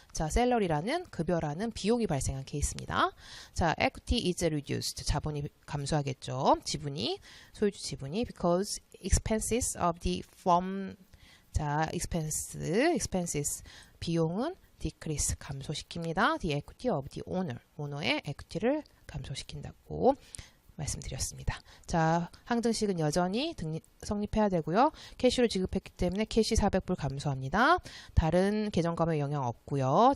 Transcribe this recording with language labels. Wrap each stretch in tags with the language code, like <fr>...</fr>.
<ko>자, 셀러리라는 급여라는 비용이 발생한 케이스입니다. 자,</ko> <en>equity is reduced.</en> <ko>자본이 감소하겠죠. 지분이 소유주 지분이</ko> <en>because expenses of the firm.</en> <ko>자, expenses 비용은 decrease 감소시킵니다.</ko> <en>The equity of the owner.</en> <ko>오너의 equity를 감소시킨다고 말씀드렸습니다. 자, 항등식은 여전히 성립해야 되고요. 캐시로 지급했기 때문에 캐시 400불 감소합니다. 다른 계정감에 영향 없고요.</ko>